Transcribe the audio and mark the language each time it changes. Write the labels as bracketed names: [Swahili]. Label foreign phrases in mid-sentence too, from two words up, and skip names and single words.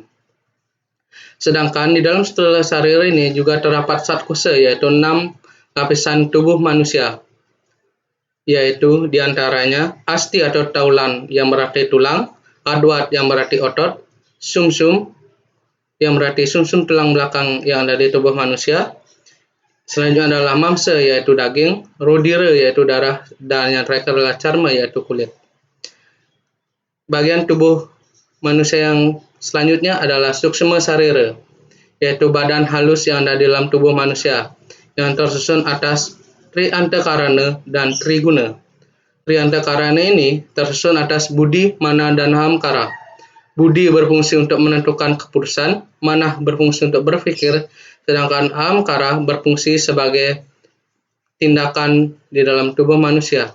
[Indonesian] Sedangkan di dalam [Sanskrit] stula sarira [Indonesian] ini juga terdapat satkosa, yaitu 6 lapisan tubuh manusia, yaitu diantaranya asti atau taulan yang berarti tulang, adwat yang berarti otot, sumsum yang berarti sumsum tulang belakang yang ada di tubuh manusia. Selanjutnya adalah mamsa, yaitu daging, rodira, yaitu darah, dan yang terakhir adalah carma, yaitu kulit. Bagian tubuh manusia yang selanjutnya adalah [Sanskrit] suksma sarira, [Indonesian] yaitu badan halus yang ada di dalam tubuh manusia, yang tersusun atas Tri Antakarana dan Triguna. Tri Antakarana ini tersusun atas Budi, Mana, dan Ahamkara. Budi berfungsi untuk menentukan keputusan, Mana berfungsi untuk berpikir, sedangkan Ahamkara berfungsi sebagai tindakan di dalam tubuh manusia.